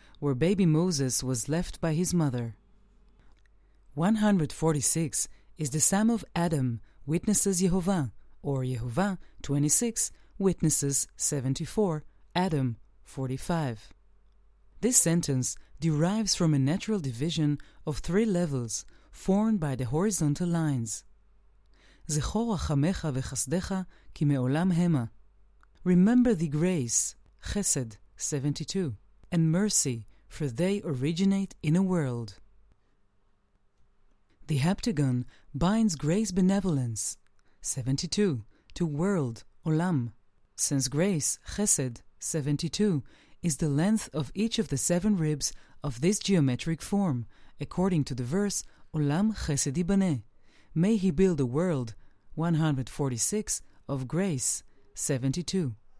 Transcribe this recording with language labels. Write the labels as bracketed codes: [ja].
[en] where baby Moses was left by his mother. 146 is the Psalm of Adam, witnesses Yehovah, or Yehovah 26, witnesses 74, Adam 45. This sentence derives from a natural division of 3 levels formed by the horizontal lines. [he] זכור רחמך וחסדך כי מעולם המה. [en] Remember the grace, chesed 72, and mercy, for they originate in a world. The Heptagon binds grace benevolence, 72, to world, olam, since grace, chesed, 72, is the length of each of the 7 ribs of this geometric form, according to the verse, [he] Olam chesed yibaneh, [en] may he build a world, 146, of grace, 72.